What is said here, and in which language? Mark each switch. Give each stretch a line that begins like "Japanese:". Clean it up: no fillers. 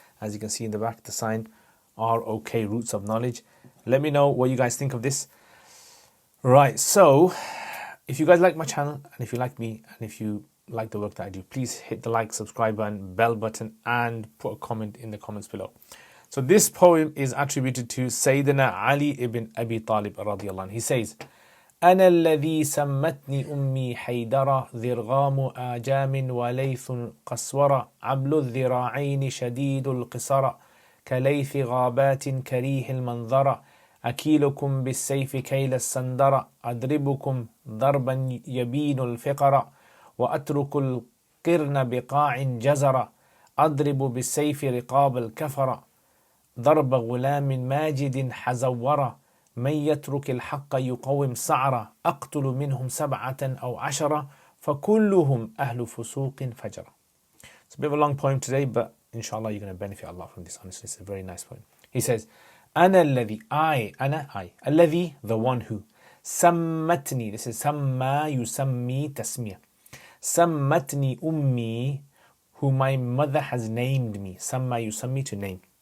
English: As you can see in the back, the sign ROK, Roots of Knowledge. Let me know what you guys think of this. Right, so if you guys like my channel, and if you like me, and if you like the work that I do, please hit the like, subscribe button, bell button, and put a comment in the comments below. So this poem is attributed to Sayyidina Ali ibn Abi Talib radiallahu anh. He says,
Arabic: أنا الذي سمتني أمي حيدرة ذرغام آجام وليث قسورة عبل الذراعين شديد القصر كليث غابات كريه المنظر أكيلكم بالسيف كيل السندر أضربكم ضربا يبين الفقر وأترك القرن بقاع جزر أضرب بالسيف رقاب الكفر ضرب غلام ماجد حزورة من يترك الحق يقوم سعرة أقتل منهم 7 أو 10 فكلهم أهل فسوق فجرة.
English: It's a bit of a long poem today, but inshallah you're going to benefit a lot from this. Honestly, it's a very nice poem. He says,
Arabic: أنا الذي,
English: I,
Arabic: الذي,
English: the one who,
Arabic: سمتني,
English: this is
Arabic: سمى يسمي تسمية, سمتني أمي,
English: who my mother has named me,
Arabic: سمى يسمي,
English: to name.